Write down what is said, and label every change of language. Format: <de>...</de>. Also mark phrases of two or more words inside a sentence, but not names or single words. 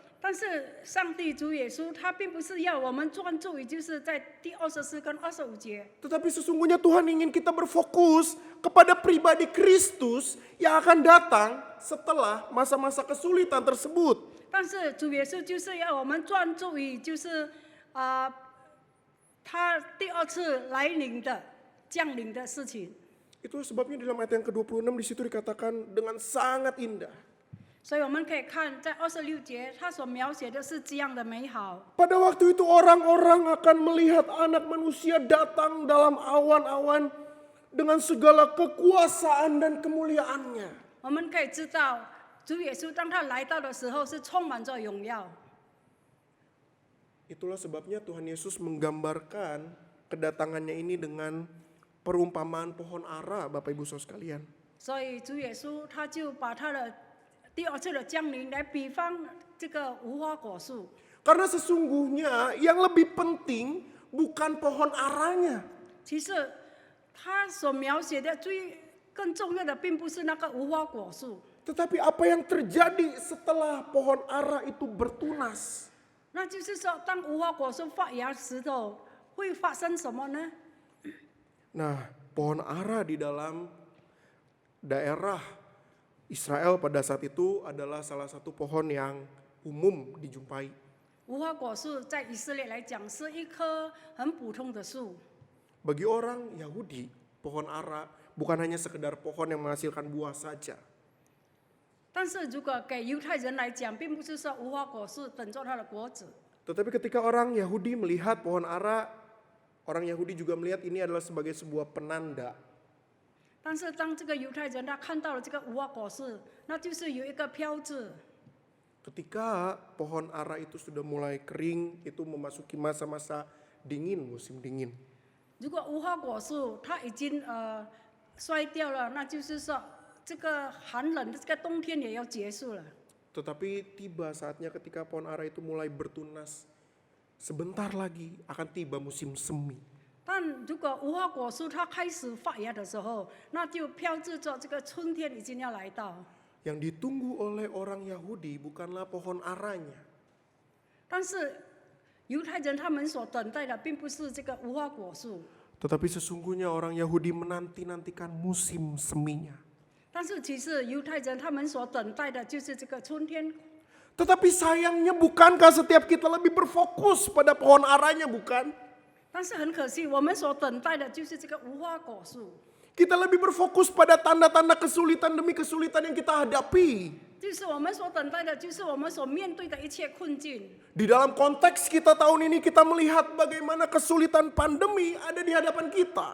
<zh>但是上帝主耶稣他并不是要我们专注于就是在第24跟25节，</zh> <id>Tetapi sesungguhnya Tuhan ingin kita berfokus kepada pribadi Kristus yang akan datang setelah masa-masa kesulitan tersebut.</id> <zh>但是主耶稣就是要我们专注于就是他第二次来临的降临的事情。</zh> <id>Itulah sebabnya dalam ayat yang ke-26 di situ dikatakan dengan sangat indah.</id> <zh>所以我们可以看在26节，他所描写的是这样的美好。</zh> <id>Pada waktu itu orang-orang akan melihat anak manusia datang dalam awan-awan dengan segala kekuasaan dan kemuliaannya.</id> <zh>我们可以知道，主耶稣当他来到的时候是充满着荣耀。</zh> <id>Itulah sebabnya Tuhan Yesus menggambarkan kedatangannya ini dengan perumpamaan pohon ara, Bapak Ibu Saudara sekalian.</id> <zh>所以主耶稣他就把他的第二次的降临来比方这个无花果树。</zh> <id>Karena sesungguhnya yang lebih penting bukan pohon aranya.</id> <zh>其实他所描写的更重要的并不是那个无花果树，</zh> <id>Tetapi apa yang terjadi setelah pohon ara itu bertunas.</id> <zh>那就是说，当无花果树发芽时候会发生什么呢？</zh> <id>Nah, pohon ara di dalam daerah Israel pada saat itu adalah salah satu pohon yang umum dijumpai.</id> <zh>无花果树在以色列来讲是一棵很普通的树，</zh> <id>Bagi orang Yahudi, pohon ara bukan hanya sekedar pohon yang menghasilkan buah saja.</id> <zh>但是如果给犹太人来讲，并不是说无花果树等着它的果子，</zh> <id>Tetapi ketika orang Yahudi melihat pohon ara, orang Yahudi juga melihat ini adalah sebagai sebuah penanda.</id> <zh>但是当这个犹太人他看到了这个无花果树，那就是有一个标志。</zh> <id>Ketika pohon ara itu sudah mulai kering, itu memasuki masa-masa dingin, musim dingin.</id> <zh>如果无花果树它已经衰掉了，那就是说这个寒冷的这个冬天也要结束了。</zh> <id>Tetapi tiba saatnya ketika pohon ara itu mulai bertunas, sebentar lagi akan tiba musim semi.</id> <zh>但如果无花果树它开始发芽的时候，那就标志着这个春天已经要来到。</zh> <id>Yang ditunggu oleh orang Yahudi bukanlah pohon aranya,</id> <zh>但是犹太人他们所等待的并不是这个无花果树，</zh> <id>tetapi sesungguhnya orang Yahudi menanti-nantikan musim seminya.</id> <zh>但是其实犹太人他们所等待的就是这个春天。</zh> <id>Tetapi sayangnya bukankah setiap kita lebih berfokus pada pohon aranya, bukan?</id> <zh>但是很可惜，我们所等待的就是这个无花果树，</zh> <id>Kita lebih berfokus pada tanda-tanda kesulitan demi kesulitan yang kita hadapi.</id> <zh>就是我们所等待的，就是我们所面对的一切困境。</zh> <id>Di dalam konteks kita tahun ini kita melihat bagaimana kesulitan pandemi ada di hadapan kita.</id>